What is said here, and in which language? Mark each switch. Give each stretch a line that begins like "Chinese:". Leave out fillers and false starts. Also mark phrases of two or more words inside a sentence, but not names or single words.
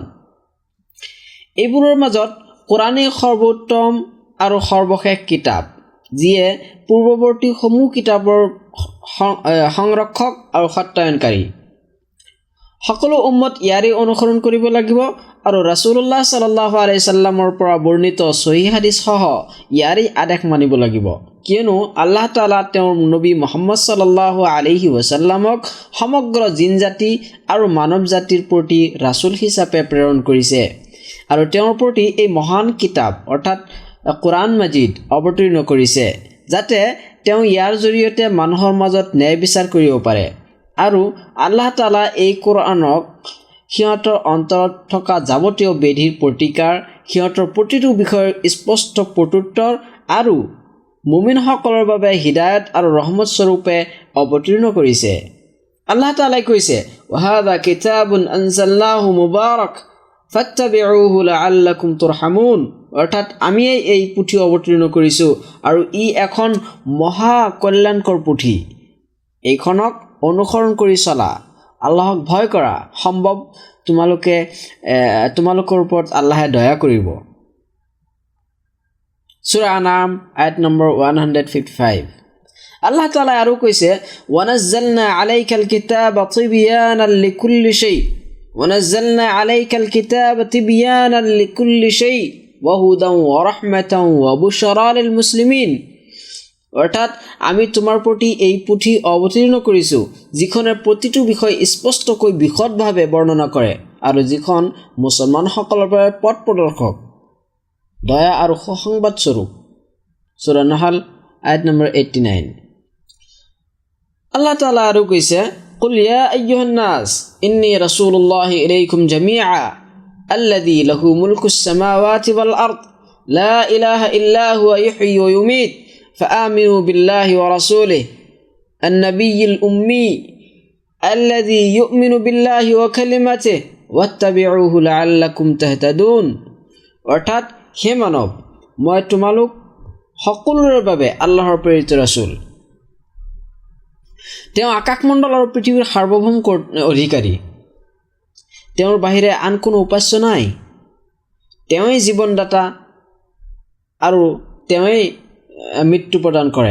Assamese: এইবোৰৰ মাজত কোৰাণেই সৰ্বোত্তম আৰু সৰ্বশেষ কিতাপ, যিয়ে পূৰ্বৱৰ্তী সমূহ কিতাপৰ সংৰক্ষক আৰু সত্যায়নকাৰী। সকলো উম্মত ইয়াৰে অনুসৰণ কৰিব লাগিব আৰু
Arabic: رسول الله صلى الله عليه وسلم
Assamese: পৰা বৰ্ণিত সহিহ হাদিছসহ ইয়াৰে আদেশ মানিব লাগিব, কিয়নো আল্লাহ তাআলা তেওঁৰ নবী মুহাম্মদ
Arabic: صلى الله عليه وسلم
Assamese: সমগ্ৰ জিন জাতি আৰু মানৱ জাতিৰ প্ৰতি ৰাছুল হিচাপে প্ৰেৰণ কৰিছে আৰু তেওঁৰ প্ৰতি এই মহান কিতাপ অৰ্থাৎ কোৰাণ মাজিদ অৱতীৰ্ণ কৰিছে যাতে তেওঁ ইয়াৰ জৰিয়তে মানুহৰ মাজত ন্যায় বিচাৰ কৰিব পাৰে। আৰু আল্লাহ তাআলা এই কোৰাণক সিহঁতৰ অন্তৰত থকা যাৱতীয় বেধিৰ প্ৰতিকাৰ, সিহঁতৰ প্ৰতিটো বিষয়ৰ স্পষ্ট প্ৰত্যুত্তৰ আৰু মুমিনসকলৰ বাবে হিদায়ত আৰু ৰহমত স্বৰূপে অৱতীৰ্ণ কৰিছে।
Arabic: আল্লাহ তাআলাই কৈছে, وهذا كتاب أنزلناه مبارك فاتبعوه لعلكم ترحمون.
Assamese: অৰ্থাৎ আমি এই পুথি অৱতীৰ্ণ কৰিছোঁ আৰু ই এখন মহা কল্যাণকৰ পুথি। এইখনক অনুসৰণ কৰি চলা, আল্লাহক ভয় কৰা, সম্ভৱ তোমালোকৰ ওপৰত আল্লাহে দয়া কৰিব। সূৰা আনাম আয়াত নম্বৰ 155। আল্লাহ তাআলা আৰু কৈছে,
Arabic: ونزلنا عليك الكتاب تبيانا لكل شيء ونزلنا عليك الكتاب تبيانا لكل شيء وهدى ورحمة وبشرى للمسلمين.
Assamese: অৰ্থাৎ আমি তোমাৰ প্ৰতি এই পুথি অৱতীৰ্ণ কৰিছোঁ যিখনে প্ৰতিটো বিষয় স্পষ্টকৈ বিশদভাৱে বৰ্ণনা কৰে আৰু যিখন মুছলমানসকলৰ বাবে পথ প্ৰদৰ্শক, দয়া আৰু সুসংবাদ স্বৰূপ। সূৰা নাহল আয়াত নম্বৰ 89। আল্লাহ তাআলা আৰু কৈছে,
Arabic: قل يا أيها الناس إني رسول الله إليكم جميعا الذي له ملك السماوات والأرض لا إله إلا هو يحيي ويميت فآمنوا بالله ورسوله النبي الأمي الذي يؤمن بالله وكلمته واتبعوه لعلكم تهتدون।
Assamese: অৰ্থাৎ হে মানৱ, মই তোমালোক সকলোৰে বাবে আল্লাহৰ প্ৰেৰিত ৰাছুল। তেওঁ আকাশমণ্ডল আৰু পৃথিৱীৰ সাৰ্বভৌম অধিকাৰী। তেওঁৰ বাহিৰে আন কোনো উপাস্য নাই। তেওঁই জীৱনদাতা আৰু তেওঁই মৃত্যু প্ৰদান কৰে।